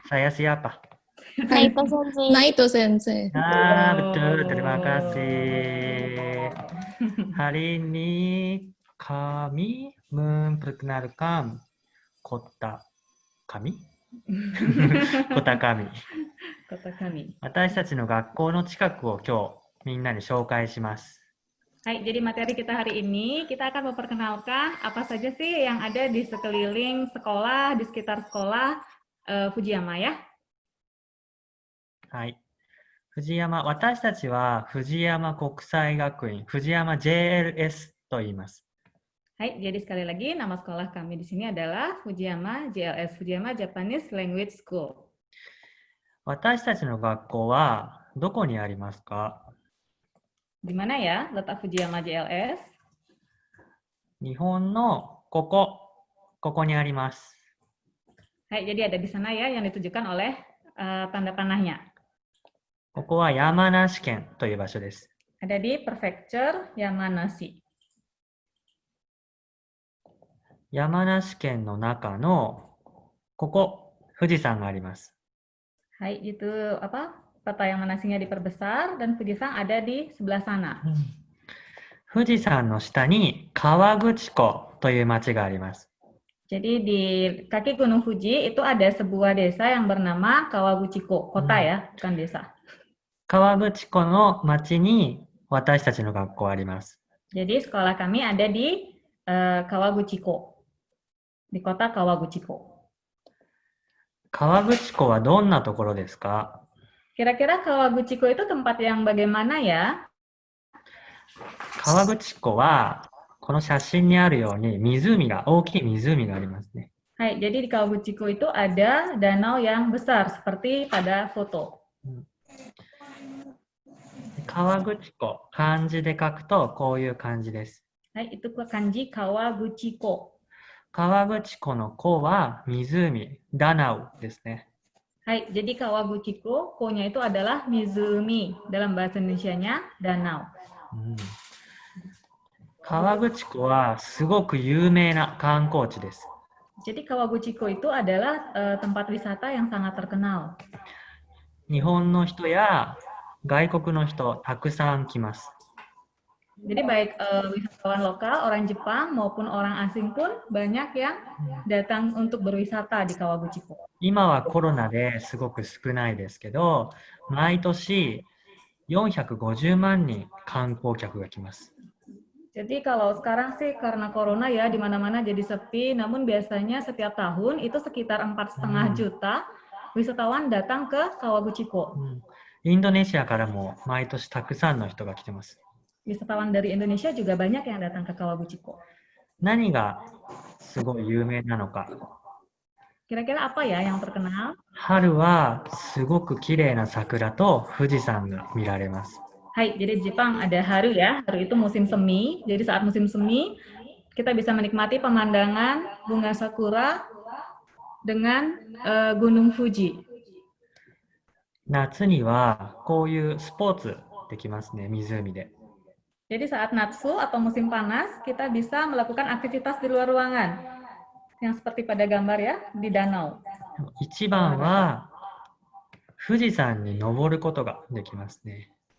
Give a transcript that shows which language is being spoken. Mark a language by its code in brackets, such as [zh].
[id] Saya siapa? Naito Sensei. Naito Sensei. Betul. Terima kasih. Hari ini kami memperkenalkan kota kami? kota kami。 Kota kami. [ja] 私たちの学校の近くを今日みんなに紹介します。 [id] Hai, jadi materi kita hari ini, kita akan memperkenalkan apa saja sih yang ada di sekeliling sekolah, di sekitar sekolah Fujiyama ya. [ja] はい。藤山、私たちは藤山国際学院、藤山 JLS と言います。 [id] Hai, jadi sekali lagi nama sekolah kami di sini adalah Fujiyama JLS, Fujiyama Japanese Language School. [ja] 私たちの学校はどこにありますか？ [id] Di mana ya letak Fujiyama JLS? [ja] 日本のここにあります。 [id] Hai, jadi ada di sana ya yang ditunjukkan oleh tanda panahnya. [ja] ここは山梨県という場所です。 [id] Ada di Prefecture Yamanashi. [ja] 山梨県の中の富士山があります。 [id] Hai, itu apa? Peta Yamanashinya diperbesar dan Fujisan ada di sebelah sana. [ja] 富士山の下に河口湖という町があります。 [id] Jadi di kaki Gunung Fuji itu ada sebuah desa yang bernama Kawaguchiko, kota ya, bukan desa. [ja] 河口湖の町に私たちの学校はあります。 [id] Jadi sekolah kami ada di Kawaguchiko, di kota Kawaguchiko. [ja] 河口湖はどんなところですか？ [id] Kira-kira Kawaguchiko itu tempat yang bagaimana ya? [ja] 河口湖はこの写真にあるように大きい湖がありますね。 [id] Hai, jadi di Kawaguchiko itu ada danau yang besar seperti pada foto. [ja] 河口湖、漢字で書くとこういう感じです。 [id] Hai, itu kanji Kawaguchiko. [ja] 河口湖の湖は湖、ダナウですね。 [id] Hai, jadi Kawaguchiko, ko-nya itu adalah Mizumi. Dalam bahasa Indonesianya, danau. [ja] 河口湖はすごく有名な観光地です。 [id] Jadi Kawaguchiko itu adalah tempat wisata yang sangat terkenal. [ja] 日本の人や外国の人たくさん来ます。 [id] Jadi baik wisatawan lokal, orang Jepang maupun orang asing pun banyak yang datang untuk berwisata di Kawaguchiko. [ja] 今はコロナですごく少ないですけど、毎年450万人観光客が来ます。 [id] Jadi kalau sekarang sih karena corona ya di mana-mana jadi sepi, namun biasanya setiap tahun itu sekitar 4,5 juta wisatawan datang ke Kawaguchiko. [ja] インドネシアからも毎年たくさんの人が来てます。 [id] Wisatawan dari Indonesia juga banyak yang datang ke Kawaguchiko. [ja] 何がすごい有名なのか。 [id] Kira-kira apa ya yang terkenal? [ja] 春はすごく綺麗な桜と富士山が見られます。 [id] Hai, jadi di Jepang ada haru ya. Haru itu musim semi. Jadi saat musim semi, kita bisa menikmati pemandangan bunga sakura dengan Gunung Fuji. [ja] 夏にはこういうスポーツできますね、湖で。 [id] Jadi saat Natsu atau musim panas, kita bisa melakukan aktivitas di luar ruangan. Yang seperti pada gambar ya, di danau. [ja] 一番は富士山に登ることができますね。